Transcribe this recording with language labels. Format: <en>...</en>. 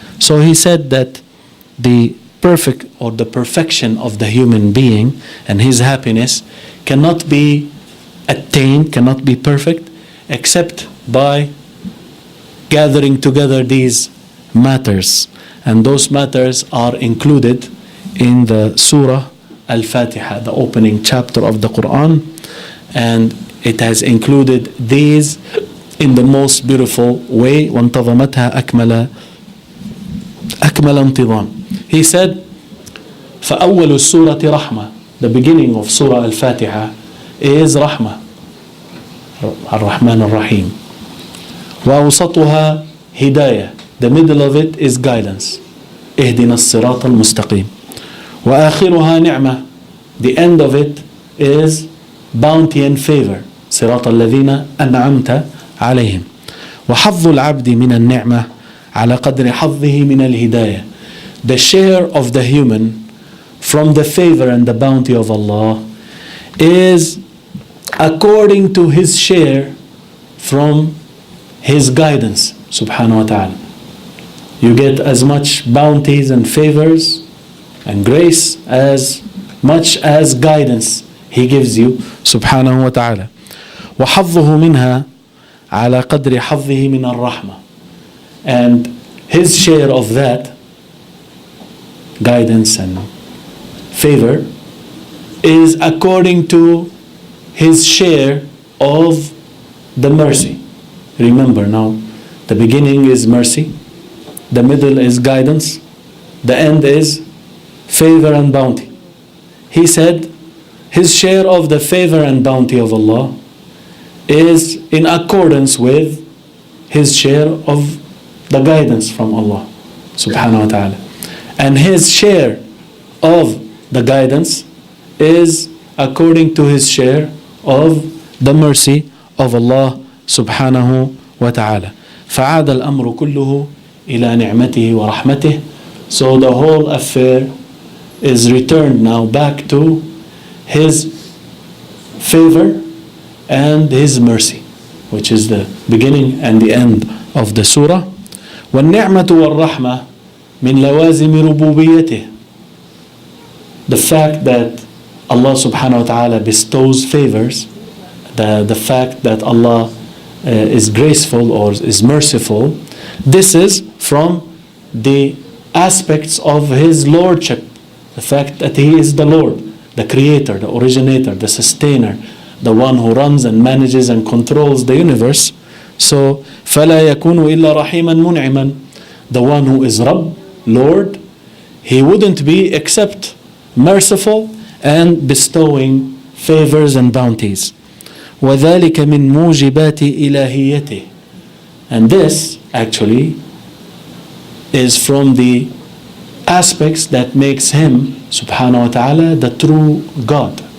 <en>So he said that the perfect or the perfection of the human being and his happiness cannot be attained, cannot be perfect, except by gathering together these matters. And those matters are included in the Surah Al-Fatiha, the opening chapter of the Quran, and it has included these in the most beautiful way.</en> <ar>وانتظمتها أكمل انتظام.</ar> <en>He said,</en> <ar>فأول السورة رحمة.</ar> <en>The beginning of Surah Al-Fatiha is</en> <ar>رحمة, الرحمن الرحيم. وأوسطها هداية.</ar> <en>The middle of it is guidance.</en> <ar>اهدنا الصراط المستقيم. وآخرها نعمة.</ar> <en>The end of it is bounty and favor.</en> <ar>صراط الذين أنعمت عليهم. وحظ العبد من النعمة على قدر حظه من الهداية.</ar> <en>The share of the human from the favor and the bounty of Allah is according to his share from his guidance subhanahu wa ta'ala. You get as much bounties and favors and grace as much as guidance he gives you subhanahu wa ta'ala.</en> <ar>وحظه منها على قدر حظه من الرحمة.</ar> <en>And his share of that guidance and favor is according to his share of the mercy. Remember now, the beginning is mercy, the middle is guidance, the end is favor and bounty. He said his share of the favor and bounty of Allah is in accordance with his share of the guidance from Allah subhanahu wa ta'ala. And his share of the guidance is according to his share of the mercy of Allah subhanahu wa ta'ala.</en> <ar>فعاد الأمر كله إلى نعمته ورحمته.</ar> <en>So the whole affair is returned now back to his favor and his mercy, which is the beginning and the end of the surah.</en> <ar>والنعمة والرحمة من لوازم ربوبيته.</ar> <en>The fact that Allah subhanahu wa ta'ala bestows favors, the fact that Allah is graceful or is merciful, this is from the aspects of his lordship. The fact that he is the Lord, the creator, the originator, the sustainer, the one who runs and manages and controls the universe.</en> <ar>So فلا يكون إلا رحيما منعما.</ar> <en>The one who is Rabb, Lord, he wouldn't be except merciful and bestowing favors and bounties.</en> <ar>وذلك من موجبات إلهيته.</ar> <en>And this actually is from the aspects that makes him subhanahu wa ta'ala the true God.</en>